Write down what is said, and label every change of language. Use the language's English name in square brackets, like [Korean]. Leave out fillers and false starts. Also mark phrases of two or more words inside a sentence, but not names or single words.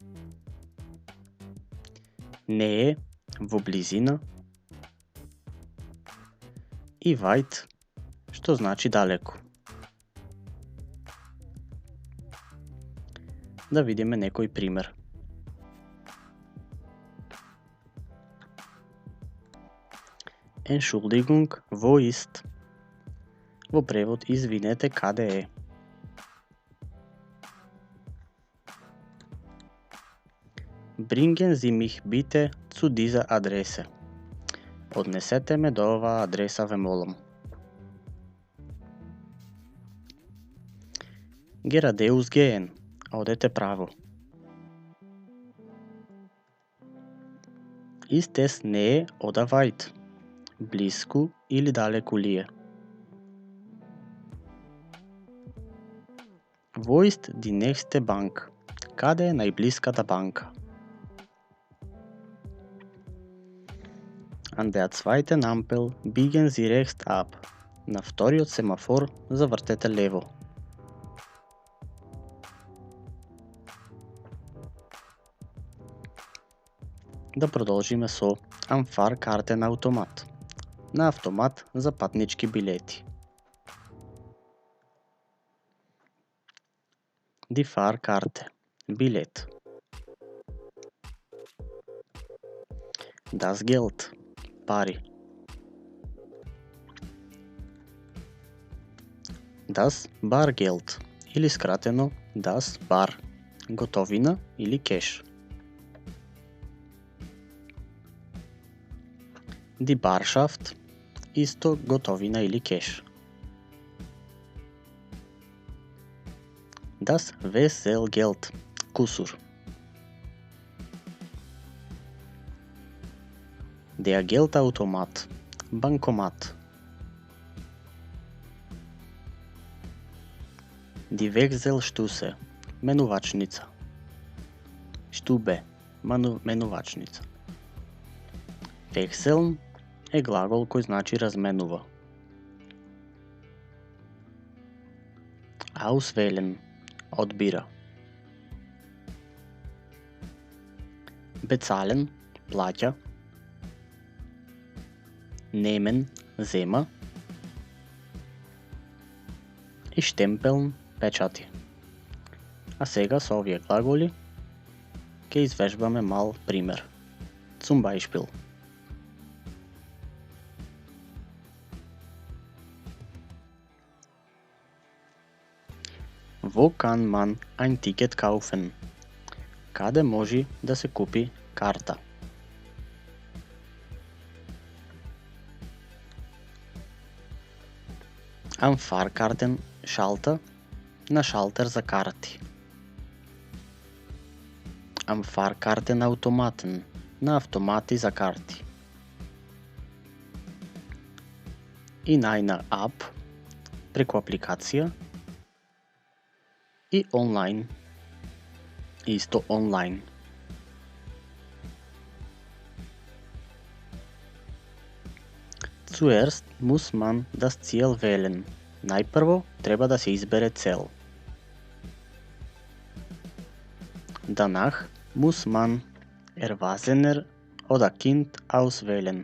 [Macedonian] Nähe, во близина. И weit, што значи далеку. Да видиме некој пример. [German] Entschuldigung, wo ist? [Macedonian] Во превод извинете, каде е? [German] Bringen Sie mich bitte zu dieser Adresse. [Macedonian] Однесете ме до оваа адреса, ве молам. [German] Geradeus gehen. [Macedonian] Одете право. [German] Ist es nähe oder weit? [Macedonian] Близко или далеко ли е? [German] Wo ist die nächste Bank? [Macedonian] Каде е најблиската банка? [German] An der zweiten Ampel biegen Sie rechts ab. [Macedonian] На вториот семафор завртете лево. Да продолжиме со [German] Am Fahrkartenautomat. [Macedonian] На автомат за патнички билети. [German] Die Fahrkarte. [Macedonian] Билет. [German] Das Geld. [Macedonian] Пари. [German] Das Bargeld [Macedonian] или скратено [German] Das Bar. [Macedonian] Готовина или кеш. [German] Die Barschaft [Macedonian] исто готовина или кеш. [German] Das Wechselgeld. Кусур. Der Geldautomat. Банкомат. Die Wechselstusse. [Macedonian] Менувачница. Stube. Менувачница. Wechseln е глагол кој значи разменува. [German] Auswählen. [Macedonian] Одбира. Bezahlen. Плаќа. Nehmen. Зема. И штемпелн. Печати. А сега со овие глаголи ќе извежбаме мал пример. [German] Zum Beispiel. Wo kann man ein Ticket kaufen? [Macedonian] Каде може да се купи карта? [German] Am Fahrkartenschalter. [Macedonian] На шалтер за карти. [German] Am Fahrkartenautomaten. [Macedonian] На автомати за карти. [German] In einer App. [Macedonian] Преку апликација. И онлайн. Исто онлайн. [German] Zuerst muss man das Ziel wählen. [Macedonian] Најпрво треба да се избере цел. [German] Danach muss man Erwachsener oder Kind auswählen.